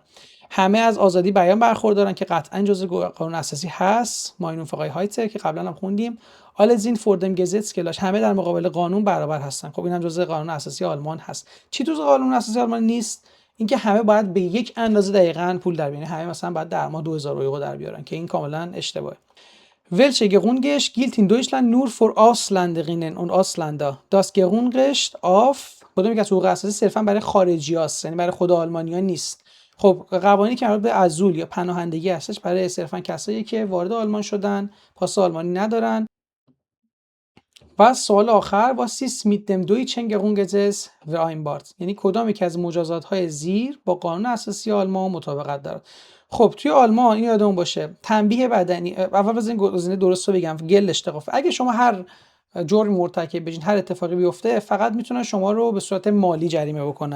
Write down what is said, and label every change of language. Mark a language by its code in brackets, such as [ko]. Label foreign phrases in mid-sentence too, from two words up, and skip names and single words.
[fa] همه از آزادی بیان برخوردارن که قطعا جزء قانون اساسی هست، ماینون فقای هایته که قبلا هم خوندیم. [de] Alle sind vor dem Gesetz gleich, [fa] همه در مقابل قانون برابر هستن. خب این هم جزء قانون اساسی آلمان هست. چی تو قانون اساسی آلمان نیست؟ اینکه همه باید به یک اندازه دقیقاً پول در بیارن، همه مثلا باید در ماه 2000 یورو در بیارن که این کاملا اشتباهه. [de] Welche Grundrecht gilt in Deutschland nur für Ausländerinnen und Ausländer? Das Grundrecht auf [fa] کدومی که حقوق اساسی صرفا برای خارجی‌هاست، یعنی برای خود آلمانی‌ها نیست. خب قوانینی که مربوط به عزول یا پناهندگی هستش برای صرفا کسایی که وارد آلمان شدن، پاس آلمانی ندارن. و سوال آخر، [de] was ist mit dem deutschen Grundgesetz vereinbart؟ [fa] یعنی کدام یک از مجازات‌های زیر با قانون اساسی آلمان مطابقت دارد؟ خب توی آلمان این یادمون باشه، تنبیه بدنی، اول بزنین گزینه درست رو بگم، گل اشتغاف. اگه شما هر جرمی مرتکب بشین، هر اتفاقی بیفته، فقط میتونن شما رو به صورت مالی جریمه بکنن.